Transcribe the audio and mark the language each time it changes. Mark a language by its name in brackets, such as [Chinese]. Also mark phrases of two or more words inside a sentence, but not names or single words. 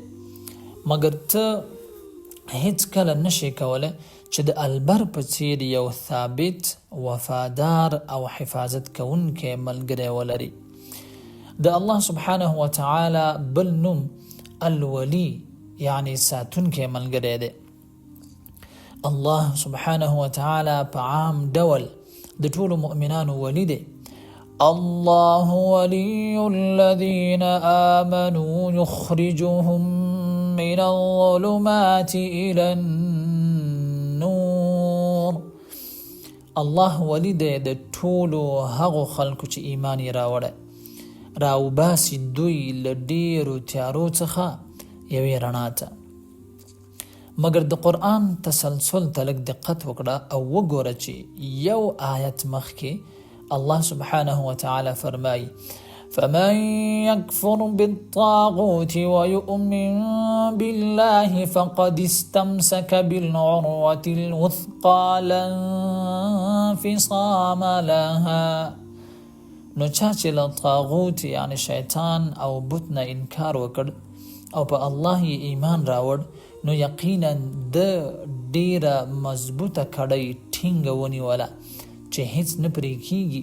[Pashto] مګر ته هیڅ کله نشي کولی چې د البر په څیر یو ثابت وفادار او حفاظت کوونکی ملګری ولري. د الله [Arabic] سبحانه وتعالی [Pashto] بل نوم الولی یعنی ساتونکی ملګری دی. الله [Arabic] سبحانه وتعالی [Pashto] په عام ډول د ټولو مؤمنانو ولی دی. [Arabic] الله ولي الذين آمنوا يخرجهم من الظلمات إلى النور. [Pashto] الله ولی دی د ټولو هغو خلکو چې ایمان یې راوړی، راوباسي دوی له ډېرو تیارو څخه یوې رڼا ته. مګر د قرآن تسلسل ته لږ دقت وکړه او وګوره چې یو آیت مخکې الله [Arabic] سبحانه وتعالی [Pashto] فرمایي [Arabic] فمن يكفر بالطاغوت ويؤمن بالله فقد استمسك بالعروة الوثقى لا انفصام لها. [Pashto] نو چا چې له طاغوت یعنی شیطان او بت نه انکار وکړ او په الله یې ایمان راوړ نو یقینا د ډیره مضبوطه کړۍ ټینګه ونیوله چې هیڅ نه پرې کیږي.